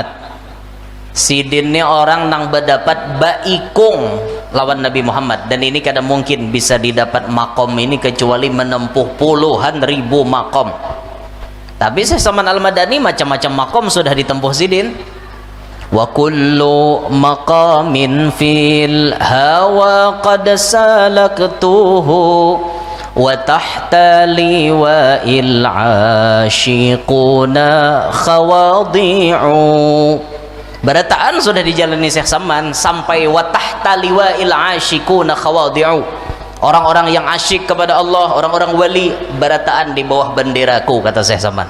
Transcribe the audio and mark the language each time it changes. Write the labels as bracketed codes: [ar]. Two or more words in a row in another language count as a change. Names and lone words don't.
[bjn] Sidin ini orang nang berdapat baikung lawan Nabi Muhammad, dan ini kada mungkin bisa didapat makom ini kecuali menempuh puluhan ribu makom. Tapi Syekh Saman Al-Madani macam-macam makom sudah ditempuh Sidin. [ar] وكل مقام في الهوى قد سلكته وتحت لواء العاشقون خواضع. [bjn] Berataan sudah dijalani Syekh Saman sampai [ar] وتحت لواء العاشقون خواضع. [bjn] Orang-orang yang asyik kepada Allah, orang-orang wali, berataan di bawah benderaku, kata Syekh Saman.